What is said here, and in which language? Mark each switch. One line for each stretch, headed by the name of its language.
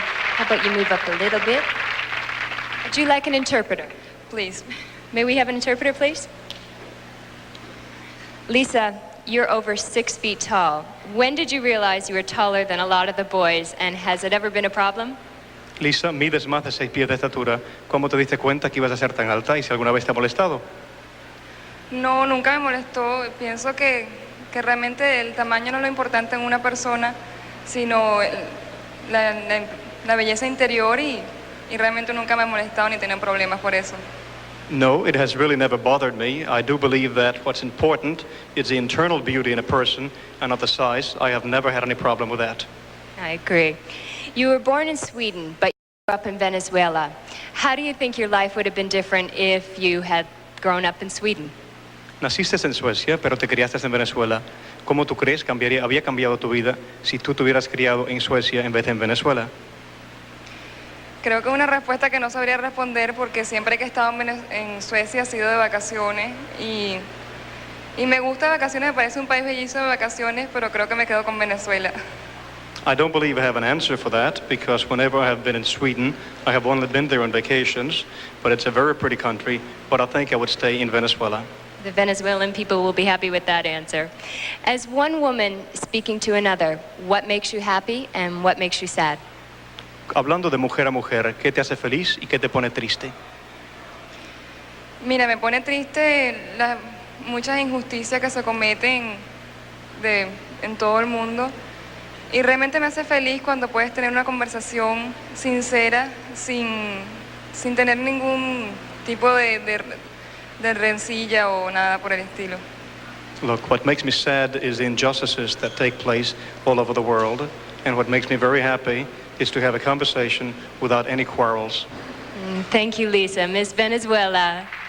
English: How about you move up a little bit? Would you like an interpreter? Please. May we have an interpreter, please? Lisa, you're over 6 feet tall. When did you realize you were taller than a lot of the boys, and has it ever been a problem?
Spanish: Lisa, mides más de 6 pies de estatura. ¿Cómo te diste cuenta que ibas a ser tan alta y si alguna vez te ha molestado? No, nunca me molestó. Pienso que realmente el tamaño no es lo importante en una persona, sino la belleza interior y realmente nunca me ha molestado ni tenido problemas por eso.
English: No, it has really never bothered me. I do believe that what's important is the internal beauty in a person and not the size. I have never had any problem with that. I agree. You were born in Sweden, but you grew up in Venezuela. How do you think your life would have been different if you had grown up in Sweden?
Spanish: Naciste en Suecia, pero te criaste en Venezuela. ¿Cómo tú crees había cambiado tu vida si tú te hubieras criado en Suecia en vez de en Venezuela? Creo que es una respuesta que no sabría responder porque siempre que he estado en Suecia ha sido de vacaciones y me gusta vacaciones, me parece un país bellísimo de vacaciones, pero creo que me quedo con Venezuela.
English: I don't believe I have an answer for that because whenever I have been in Sweden, I have only been there on vacations, but it's a very pretty country, but I think I would stay in Venezuela. The Venezuelan people will be happy with that answer. As one woman speaking to another, what makes you happy and what makes you sad?
Spanish: Hablando de mujer a mujer, ¿qué te hace feliz y qué te pone triste? Mira, me pone triste las muchas injusticias que se cometen en todo el mundo y realmente me hace feliz cuando puedes tener una conversación sincera sin tener ningún tipo de rencilla o nada por el estilo.
English: Look, what makes me sad is the injustices that take place all over the world, and what makes me very happy is to have a conversation without any quarrels. Thank you, Lisa. Miss Venezuela.